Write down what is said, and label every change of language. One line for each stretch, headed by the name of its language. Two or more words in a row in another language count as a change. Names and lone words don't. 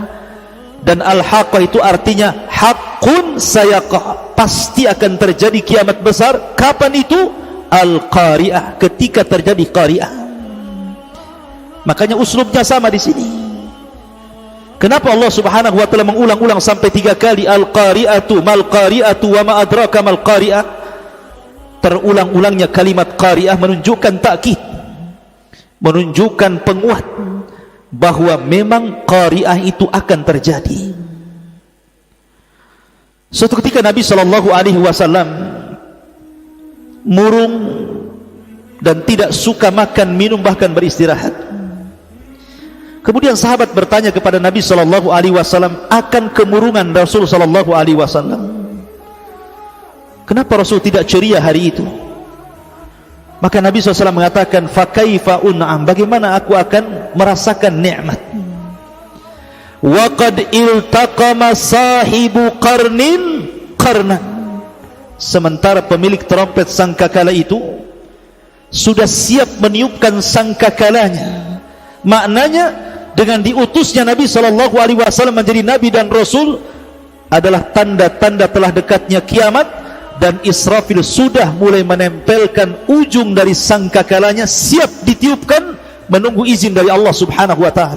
Indonesian: Dan al-haqqah itu artinya
Arabic: حق سيقع,
Indonesian: pasti akan terjadi kiamat besar. Kapan itu? Al-qari'ah, ketika terjadi qari'ah. Makanya uslubnya sama di sini. Kenapa Allah
Arabic: سبحانه وتعالى
Indonesian: mengulang-ulang sampai 3 kali
Arabic: القارعة ما القارعة وما أدراك ما القارعة?
Indonesian: Terulang-ulangnya kalimat qari'ah menunjukkan takkid, menunjukkan penguat bahwa memang qari'ah itu akan terjadi. Suatu ketika Nabi SAW murung dan tidak suka makan, minum, bahkan beristirahat. Kemudian sahabat bertanya kepada Nabi SAW akan kemurungan Rasul SAW. Kenapa Rasul tidak ceria hari itu? Maka Nabi SAW mengatakan,
Arabic: فكيف أنعم,
Indonesian: bagaimana aku akan merasakan nikmat?
Arabic: وقد التقم صاحب قرن قرنا,
Indonesian: sementara pemilik trompet sangkakala itu sudah siap meniupkan sangkakalanya. Maknanya dengan diutusnya Nabi SAW menjadi Nabi dan Rasul adalah tanda-tanda telah dekatnya kiamat, dan Israfil sudah mulai menempelkan ujung dari sangkakalanya, siap ditiupkan, menunggu izin dari Allah
Arabic: سبحانه وتعالى.